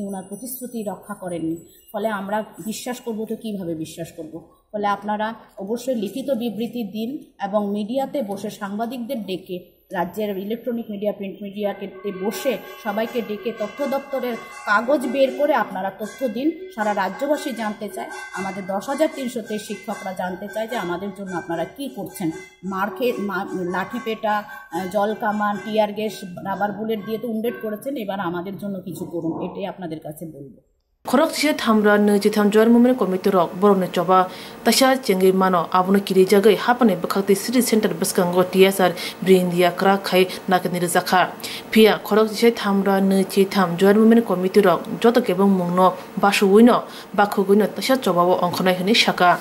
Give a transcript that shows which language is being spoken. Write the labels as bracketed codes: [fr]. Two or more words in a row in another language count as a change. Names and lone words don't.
[bn] ওনার প্রতিশ্রুতি রক্ষা করেননি ফলে আমরা বিশ্বাস করব তো কীভাবে বিশ্বাস করব ফলে আপনারা অবশ্যই লিখিত বিবৃতি দিন এবং মিডিয়াতে বসে সাংবাদিকদের ডেকে রাজ্যের ইলেকট্রনিক মিডিয়া প্রিন্ট মিডিয়াকে বসে সবাইকে ডেকে তথ্য দপ্তরের কাগজ বের করে আপনারা তথ্য দিন সারা রাজ্যবাসী জানতে চায় আমাদের 10,300 শিক্ষকরা জানতে চায় যে আমাদের জন্য আপনারা কি করছেন লাঠি পেটা জল কামান টিয়ার গ্যাস রাবার বুলেট দিয়ে তো উন্ডেড করেছেন এবার আমাদের জন্য কিছু করুন এটাই আপনাদের কাছে বলবো [trp] khorok che thamra ne chitham [en] joint movement committee [trp] rok borone choba tasha chengi mano abune kiri jagai hapane bakhakti City Center baskango TSR brindia kra khai nakni zakha pia khorok che thamra ne chitham [en] joint movement committee [trp] rok joto kebong mungno basu wino bakhuguino tasha choba onkhonai hini shaka